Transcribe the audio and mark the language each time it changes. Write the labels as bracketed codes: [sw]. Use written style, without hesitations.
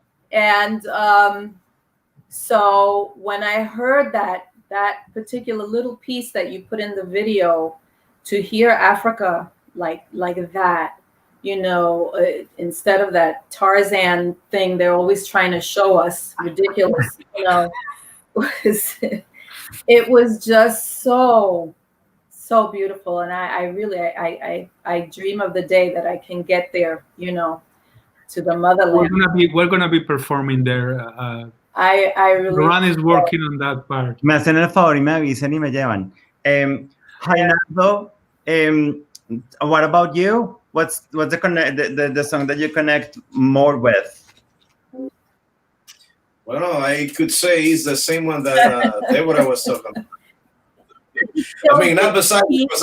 [en] And so when I heard that particular little piece that you put in the video, to hear Africa like that, you know, instead of that Tarzan thing they're always trying to show us, ridiculous, you know, it was just so beautiful. And I really dream of the day that I can get there, you know, to the motherland. We're gonna be performing there. I really. Laurent is working on that part. [es] Me hacen el favor y me avisan y me llevan. [en] Jainardo, what about you? What's the song that you connect more with? Well, I could say it's the same one that Deborah was talking about. I mean, not besides singing.